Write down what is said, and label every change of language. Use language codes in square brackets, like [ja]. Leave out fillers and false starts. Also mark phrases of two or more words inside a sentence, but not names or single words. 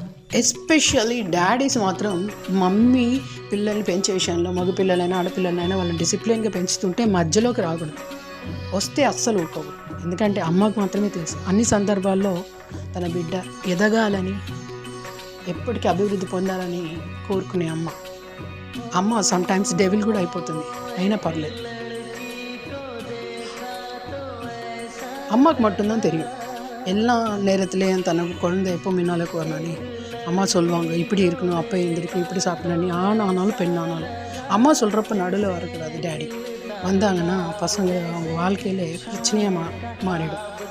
[en] especially daddies [te] మాత్రం మమ్మీ పిల్లల్ని పెంచే విషయంలో మగ పిల్లలైనా ఆడపిల్లలైనా వాళ్ళని డిసిప్లిన్గా పెంచుతుంటే మధ్యలోకి రాకూడదు. వస్తే అస్సలు ఊరుకోకూడదు. ఎందుకంటే అమ్మకు మాత్రమే తెలుసు అన్ని సందర్భాల్లో తన బిడ్డ ఎదగాలని, ఎప్పటికీ అభివృద్ధి పొందాలని కోరుకునే అమ్మ [en] sometimes devil [te] కూడా అయిపోతుంది, అయినా పర్లేదు. [ta] அம்மாவுக்கு மட்டும்தான் தெரியும். எல்லா நேரத்துலேயும் தனக்கு குழந்தை எப்போ முன்னாலுக்கு வரணும்னு அம்மா சொல்லுவாங்க, இப்படி இருக்கணும், அப்போ எழுந்திருக்கணும், இப்படி சாப்பிடணும். நீ ஆணானாலும் பெண்ணானாலும் அம்மா சொல்கிறப்ப நடுவில் வரக்கூடாது. டேடி வந்தாங்கன்னா பசங்க அவங்க வாழ்க்கையில் பிரச்சனையாக மாறிடும்.